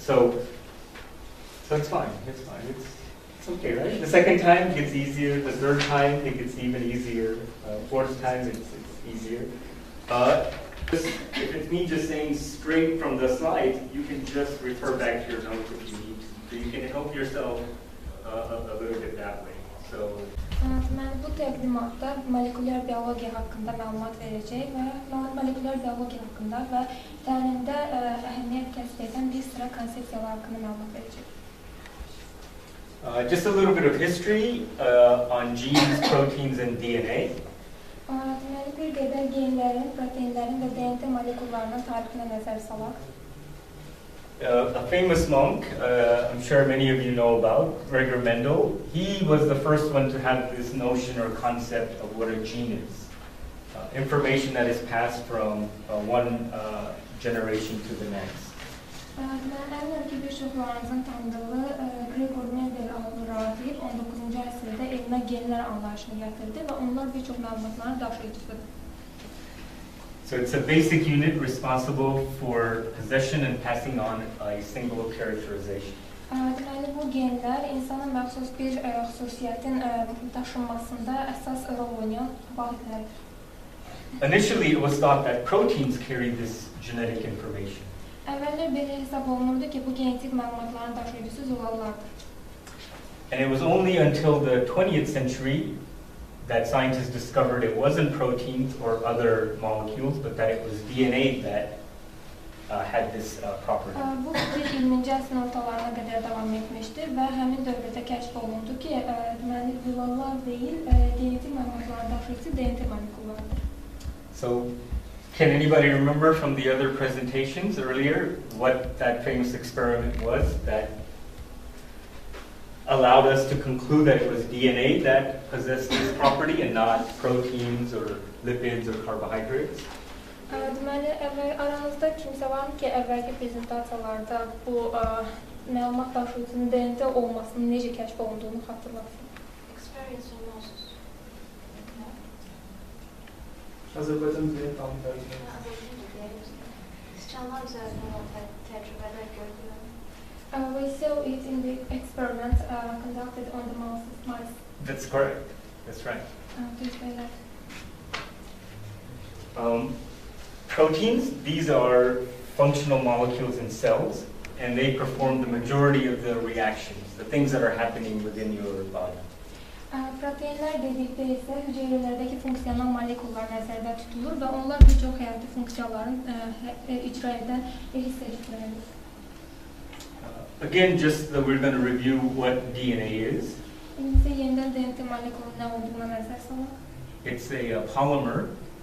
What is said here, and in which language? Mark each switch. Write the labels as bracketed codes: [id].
[en] So it's fine. It's fine. It's okay, right? The second time gets easier. The third time it gets even easier. Fourth time it's easier. If it's me just saying straight from the slides, you can just refer back to your notes if you need to. So you can help yourself a little bit that way. So. [az] Mən bu təqdimatda molekulyar biologiya haqqında məlumat verəcək və molekulyar biologiya haqqında və təlimdə əhəmiyyət kəsb edən bir sıra konsepsiyalar haqqında məlumat verəcək. [en] Just a little bit of history on genes, proteins, and DNA. [az] Deməli, bir qədər genlərin, proteinlərin və DNT molekullarının tarixinə nəzər salaq. [en] A famous monk, I'm sure many of you know about, Gregor Mendel, he was the first one to have this notion or concept of what a gene is. Information that is passed from one generation to the next. [az] Əminəm ki, bir çoxlarınızın tanıdığı Gregor Mendel adlı rahib 19-cu əsrdə elmə genlər anlayışını gətirdi və onlar bir çox məlumatların daşıyıcısıdır. [en] So it's a basic unit responsible for possession and passing on a single characterization. [az] Deməli, bu genlər insana məxsus bir xüsusiyyətin daşınmasında əsas rol oynayan vasitələrdir. [en] Initially, it was thought that proteins carry this genetic information. [az] Əvvəllər belə hesab olunurdu ki, bu genetik məlumatların daşıyıcısı zülallardır. [en] And it was only until the 20th century that scientists discovered it wasn't proteins or other molecules, but that it was DNA that had this property. [az] Bu fikir 20-ci əsrin ortalarına qədər davam etmişdir və həmin dövrdə kəşf olundu ki, deməli, zülallar deyil, genetik məlumatların daşıyıcısı DNT molekullardır. [en] So, can anybody remember from the other presentations earlier what that famous experiment was that allowed us to conclude that it was DNA that possessed this property and not proteins or lipids or carbohydrates? [az] Deməli, aranızda kimsə var mı ki, əvvəlki prezentasiyalarda bu məlumat daşıyıcının DNT olmasının necə kəşf olunduğunu xatırlasın? [en] Experience osmosis. [az] Azərbaycan dilini tam tərcümə. Azərbaycan dilini. Siçanlar üzərində olan təcrübələr gördülər. [en] We saw it in the experiment conducted on the mice. That's correct. That's right. Please say that. Proteins, these are functional molecules in cells, and they perform the majority of the reactions, the things that are happening within your body. [az] Proteinlər dedikdə isə hüceyrələrdəki funksional molekullar nəzərdə tutulur və onlar bir çox həyati funksiyaların icra edən hissəcikləridir. [en] Again, just that we're going to review what DNA is. It's a polymer.